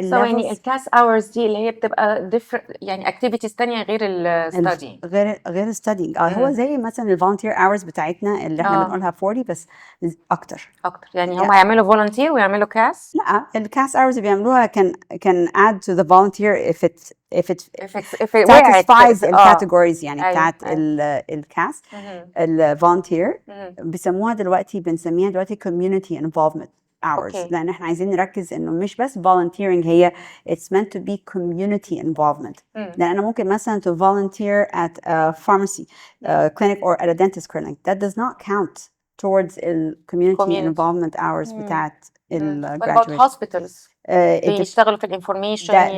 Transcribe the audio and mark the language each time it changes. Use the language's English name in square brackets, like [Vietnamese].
[Arabic] يعني الكاس اورز دي اللي هي بتبقى different، يعني activities تانية غير الستادي. غير [English] studying. [Arabic] هو زي مثلا الفولنتير hours بتاعتنا اللي احنا بنقولها 40 بس اكتر. يعني هم هيعملوا volunteer ويعملوا كاس؟ لا، الكاس hours اللي بيعملوها [English] can add to the volunteer if it satisfies [Arabic] الكاتيجوريز يعني بتاعت الكاس. الفولنتير بيسموها دلوقتي، بنسميها دلوقتي community involvement hours. لأن احنا عايزين نركز إنه مش بس volunteering، هي [English] it's meant to be community involvement. [Arabic] لأن أنا ممكن مثلا [English] to volunteer at a pharmacy clinic or at a dentist clinic. That does not count towards community involvement hours [Arabic] بتاعت [English] What about hospitals؟ [Arabic] بيشتغلوا في الانفورميشن.